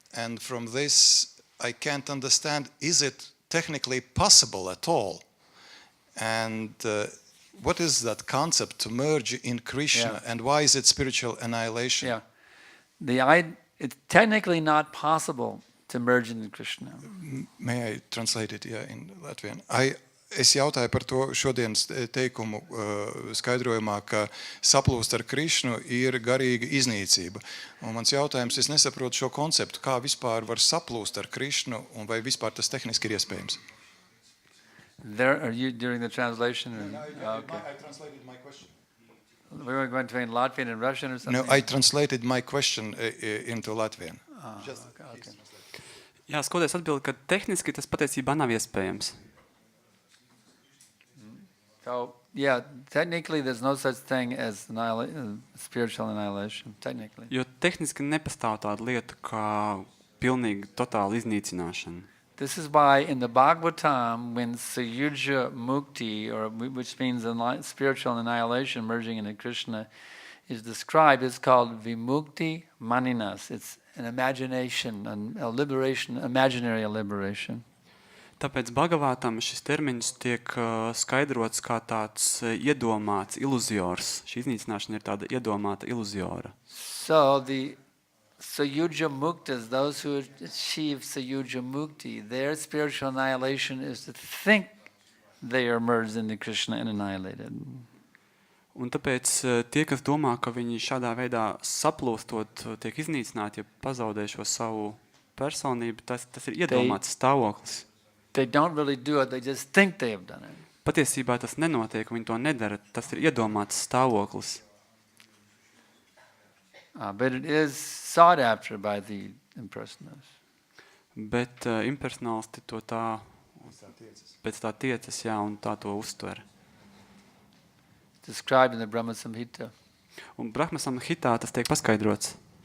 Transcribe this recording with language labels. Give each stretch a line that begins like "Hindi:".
English: And from this, I can't understand, is it technically possible at all? And what is that concept to merge in Krishna, and why is it spiritual annihilation? Yeah, it's technically not possible to merge into Krishna. May I translate it in Latvian?
Latvian: Es jautāju par to šodienas teikumu skaidrojumā, ka saplūst ar Krišnu ir garīga iznīcība. Un mans jautājums, es nesaprotu šo konceptu, kā vispār var saplūst ar Krišnu, un vai vispār tas tehniski ir iespējams?
English: Are you during the translation? I translated my question. We were going between Latvian and Russian or something? No, I translated my question into Latvian. Okay.
Latvian: Jā, skoloties atbild, ka tehniski tas patiesībā nav iespējams.
English: So, yeah, technically there's no such thing as spiritual annihilation, technically.
Latvian: Jo tehniski nepastāv tāda lieta kā pilnīgi totāla iznīcināšana.
English: This is why in the Bhagavatam, when Sayuja Mukti, which means spiritual annihilation, merging into Krishna, is described, it's called Vimukti Maninas. It's an imagination, a liberation, imaginary liberation.
Latvian: Tāpēc Bhagavatam šis termiņš tiek skaidrots kā tāds iedomāts iluzors. Šī iznīcināšana ir tāda iedomāta iluzora.
English: So the Sayuja Muktas, those who achieve Sayuja Mukti, their spiritual annihilation is to think they are merged into Krishna and annihilated.
Latvian: Un tāpēc tie, kas domā, ka viņi šādā veidā saplūstot, tiek iznīcināti, ja pazaudē šo savu personību, tas ir iedomāts stāvoklis.
English: They don't really do it, they just think they have done it.
Latvian: Patiesībā tas nenotiek, viņi to nedara, tas ir iedomāts stāvoklis.
English: But it is sought after by the impersonalists.
Latvian: Bet impersonalisti to tā, pēc tā tiecas, jā, un tā to uztver.
English: Described in the Brahma Samhita.
Latvian: Un Brahma Samhitā tas tiek paskaidrots.